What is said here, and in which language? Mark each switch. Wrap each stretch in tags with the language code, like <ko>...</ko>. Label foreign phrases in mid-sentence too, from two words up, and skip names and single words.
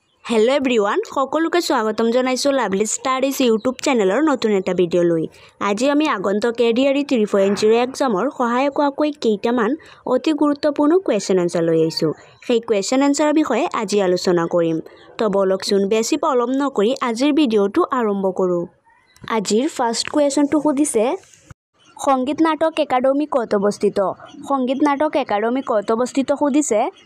<en>Hello everyone</en> <as>সকলোকে স্বাগতম জনাইছো लाभली स्टाडीज</as> <en>YouTube channel</en> <as>নতুন এটা ভিডিঅ' লৈ আজি আমি আগন্তুক এডিআৰই 3.0 এক্সামৰ সহায়ক হোৱাকৈ কেইটামান অতি গুৰুত্বপূৰ্ণ</as> <en>question answer</en> <as>লৈ আহিছো সেই</as> <en>question answer</en> <as>বিষয়ে আজি আলোচনা কৰিম তো বলকচোন বেছি পলম নকৰি আজিৰ ভিডিওটো আৰম্ভ কৰো আজিৰ</as> <en>first question</en> <as>সুধিছে সংগীত নাটক একাডেমি ক'ত অৱস্থিত সংগীত নাটক একাডেমি ক'ত অৱস্থিত সুধিছে</as>